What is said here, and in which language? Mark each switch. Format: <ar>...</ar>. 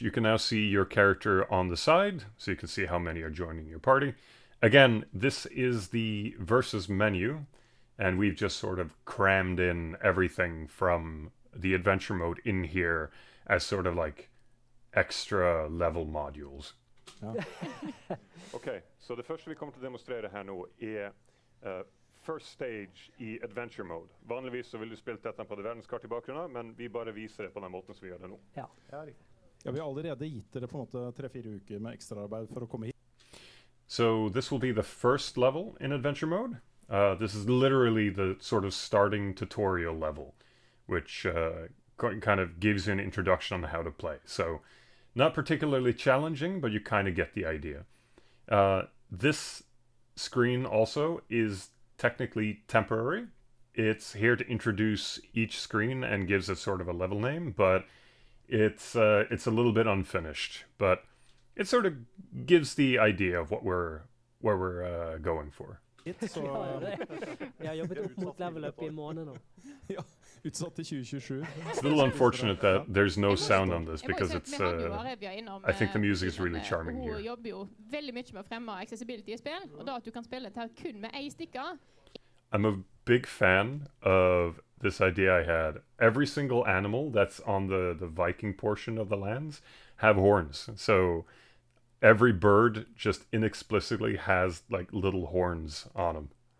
<en>You can now see your character on the side, so you can see how many are joining your party. Again, this is the versus menu, and we've just sort of crammed in everything from the adventure mode in here as sort of like extra level modules.</en> <no>Ja. Ok, så det første vi kommer til å demonstrere her nå</no> <en>first stage</en> <no>I adventure mode. Vanligvis så vil du spilt dette på det verdenskart I bakgrunnen, men vi bare viser det på den måten som vi gjør det nå. Ja. Ja, vi har allerede gitt dere på en måte 3-4 uker med ekstraarbeid for å komme hit.</no> <en>So this will be the first level in adventure mode. This is literally the sort of starting tutorial level, which kind of gives you an introduction on how to play. So not particularly challenging, but you kind of get the idea. This screen also is technically temporary. It's here to introduce each screen and gives it sort of a level name, but it's a little bit unfinished. But it sort of gives the idea of what we're going for.</en> <no>Så, Jeg har jobbet opp mot level up I en måned nå. ja, utsatt til 2027.</no> <en>It's a little unfortunate that there's no sound on this because it's. I think the music is really charming</en> <no>Hun</no> <en>here.</en> <no>jobber jo veldig mye med å fremme accessibility I spill, og da at du kan spille dette her kun med ei stikker.</no> <en>I'm a big fan of this idea I had. Every single animal that's on the Viking portion of the lands have horns. So every bird just inexplicably has like little horns on them.</en>